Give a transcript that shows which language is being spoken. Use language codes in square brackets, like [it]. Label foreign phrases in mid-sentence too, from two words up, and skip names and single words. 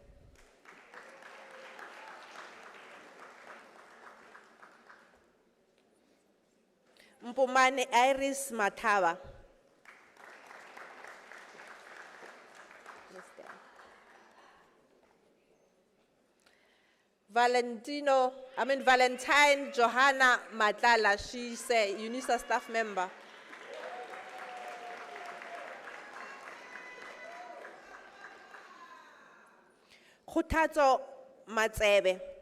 [en] Mpumane Iris Matava. Valentine Johanna Matlala, she's a UNISA staff member. Khutazo Matsebe.